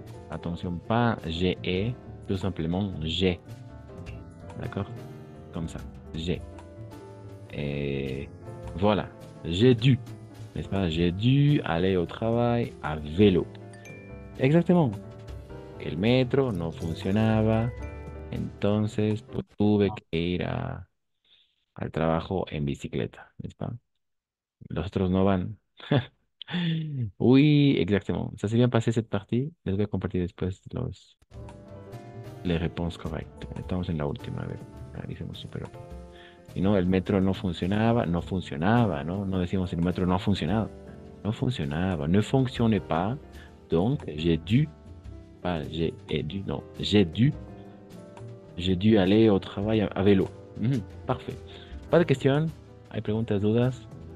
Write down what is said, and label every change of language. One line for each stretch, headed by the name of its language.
French: Attention, pas j'ai, tout simplement j'ai. D'accord? Comme ça. J'ai. Et voilà. J'ai dû. N'est-ce pas? J'ai dû aller au travail à vélo.
Spanish: Exactement. El metro no funcionaba. Entonces, pues, tuve que ir al trabajo en bicicleta. ¿N'est-ce pas? Los otros no van. Oui, exactement.
French: Ça s'est bien passé cette partie.
Spanish: Les voy a compartir después les réponses correctas. Estamos en la última, a ver. Analicemos súper rápido. Y no, el metro no funcionaba, ¿no? No decimos el metro no ha funcionado.
French: No funcionaba, ne fonctionnait pas. Donc, j'ai dû, pas j'ai dû, non, j'ai dû aller au travail à vélo. Parfait. Pas de questions? ¿Hay preguntas, dudas?